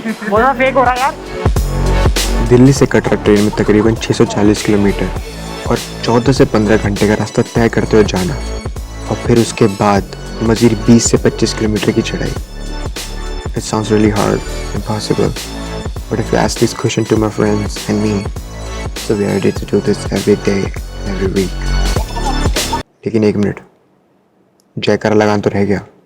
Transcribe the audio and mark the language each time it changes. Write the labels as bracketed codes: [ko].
[hi] बहुत फेक हो रहा है यार। दिल्ली से कटरा ट्रेन में तकरीबन 640 किलोमीटर और 14 से 15 घंटे का रास्ता तय करते हुए जाना और फिर उसके बाद मज़ीद 20 से 25 किलोमीटर की चढ़ाई। [en] It sounds really hard, impossible, but if you ask this question to my friends and me, so we are ready to do this every day, every week. [hi] लेकिन 1 मिनट, जयकारा लगान तो रह गया।